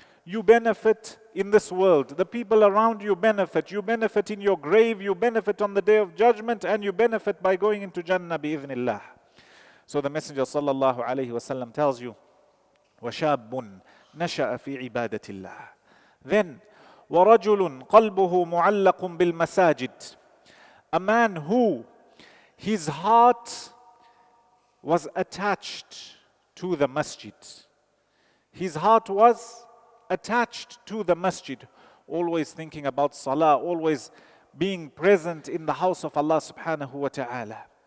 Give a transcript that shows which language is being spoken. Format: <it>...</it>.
<en>You benefit in this world. The people around you benefit. You benefit in your grave. You benefit on the day of judgment. And you benefit by going into Jannah bi'idhnillah. So the Messenger sallallahu alayhi wasallam tells you,</en> <ar>وَشَابٌ نَشَأَ فِي عِبَادَةِ اللَّهِ.</ar> <en>Then,</en> <ar>وَرَجُلٌ قَلْبُهُ مُعَلَّقٌ بِالْمَسَاجِدِ.</ar> <en>A man who, his heart was attached to the masjid. His heart was attached to the masjid, always thinking about salah, always being present in the house of Allah subhanahu wa ta'ala.</en>